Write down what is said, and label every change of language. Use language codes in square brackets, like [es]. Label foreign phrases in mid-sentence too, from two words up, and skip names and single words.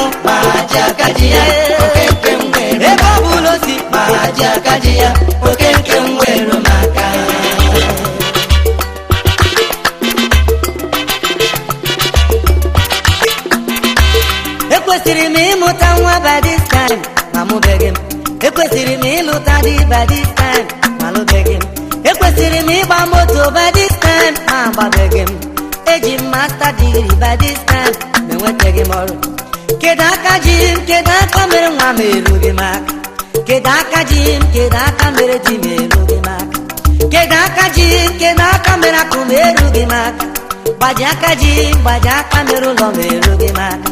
[ig] Aja aka ji ya. Oke nke m weru m. ebe ọ bụla osi Aja aka ji ya. Oke nke m weru m aka. ekwesịrị m ịmụta nwa [en] by this time [ig] ma mụbeghị m ekwesịrị m ịlụta di [en] by this time [ig] ma lụbeghị m ekwesịrị m ịgba moto [en] by this time [ig] ma agbabeghị m eji m [en] masta dig [ig] kwesịrị [en] by this time [ig] ma enwetaghị m ọrụ. Kedu aka ji m, kedu aka mere nwa m erughị m aka? Kedu aka ji m, kedu aka mere di m erughị m aka? Kedu aka ji m, kedu aka mere akụ m erughị m aka? Gbaji aka ji m, gbaji aka mere ụlọ m erughị m aka.